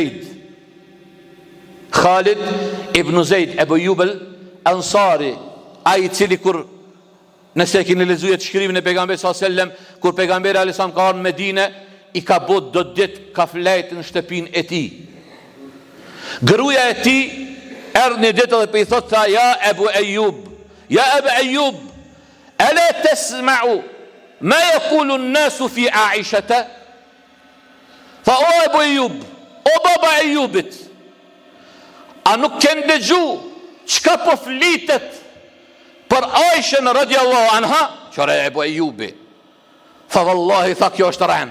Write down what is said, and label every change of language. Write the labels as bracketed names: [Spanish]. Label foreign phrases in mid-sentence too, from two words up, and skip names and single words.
[Albanian] Zeid, Ebu Ejub el-Ansari, ai i cili kur, nëse keni lexuar të shkrimin e pejgamberit [Arabic] صلى الله عليه وسلم, [Albanian] kur pejgamberi [Arabic] عليه السلام [Albanian] ka ardhur në Medinë, i ka bot do ditë ka flejt në shtëpinë e tij. Gruaja e tij erdhi një ditë dhe i thot tha, ja Ebu Ejub, [Arabic] ألا تسمع ما يقول الناس في عائشة? [Albanian] Tha, o Ebu Ejub, o baba Ejubit, a nuk kënë dëgju çka po flitet për Aishën [Arabic] رضي الله عنها? [Albanian] Qore Ebu Ejubi. Tha, vallahi, tha, kjo është rënd.